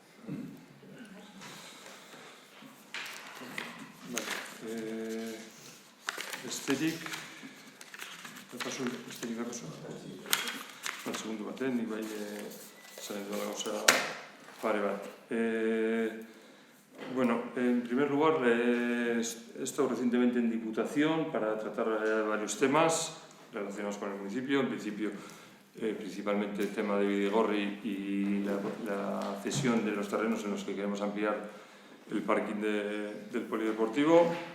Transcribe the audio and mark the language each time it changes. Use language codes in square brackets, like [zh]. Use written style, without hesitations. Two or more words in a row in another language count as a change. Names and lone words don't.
[eu] Besterik akaso? Segundu baten, nik bai zaren dola gauza pare bat. [es] En primer lugar, he estado recientemente en Diputación para tratar varios temas relacionados con el municipio. En principio, principalmente el tema de Bidegorri y la cesión de los terrenos en los que queremos ampliar el parking del polideportivo.